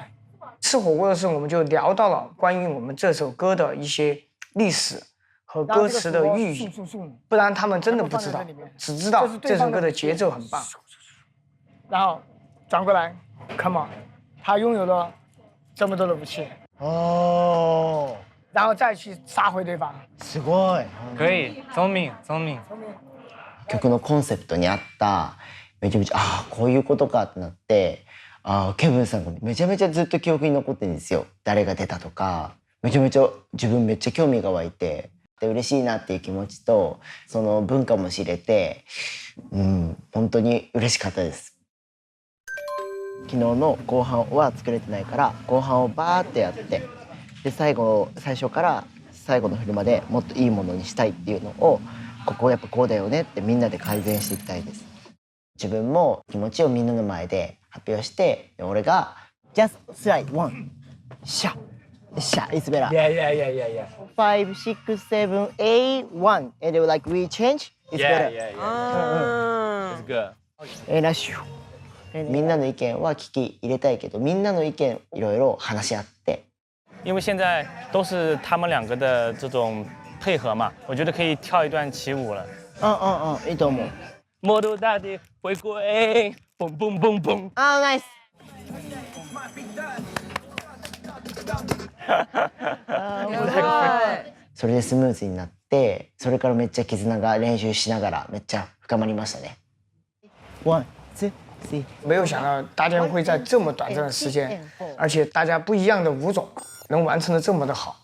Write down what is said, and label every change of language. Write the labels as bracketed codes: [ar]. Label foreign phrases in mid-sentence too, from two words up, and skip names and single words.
[zh] 吃火锅的时候，我们就聊到了关于我们这首歌的一些历史和歌词的寓意，不然他们真的不知道，只知道这首歌的节奏很棒。然后转过来 ， [en] Come on， [zh] 他拥有了这么多的武器。哦。然后再去杀回对方。 [ja] すごい。 [zh] 可以，聪明。 [ja] 曲のコンセプトに合っためちゃめちゃこういうことかってなって。ケブンさんがめちゃめちゃずっと記憶に残ってるんですよ。誰が出たとかめちゃめちゃ自分めっちゃ興味が湧いてで嬉しいなっていう気持ちとその文化も知れて本当に嬉しかったです。昨日の後半は作れてないから後半をバーってやってで最初から最後のフルまでもっといいものにしたいっていうのをここやっぱこうだよねってみんなで改善していきたいです。自分も気持ちをみんなの前で発表して俺が [en] just slide one [ja] シャシャ [en] it's better yeah 5 6 7 8 1 and they were like we change it's better it's good [ja] ラッシュみんなの意見は聞き入れたいけどみんなの意見いろいろ話し合って [zh] 因为现在都是他们两个的这种配合嘛，我觉得可以跳一段起舞了。 [ja] いいと思う。 [zh] 魔都大地回归，嘣嘣嘣嘣。 nice。 [ja] それでスムーズになって、それからめっちゃ絆が練習しながらめっちゃ深まりましたね。 [en] One, two, three。 [zh] 没有想到大家会在这么短暂的时间，而且大家不一样的舞种能完成的这么的好。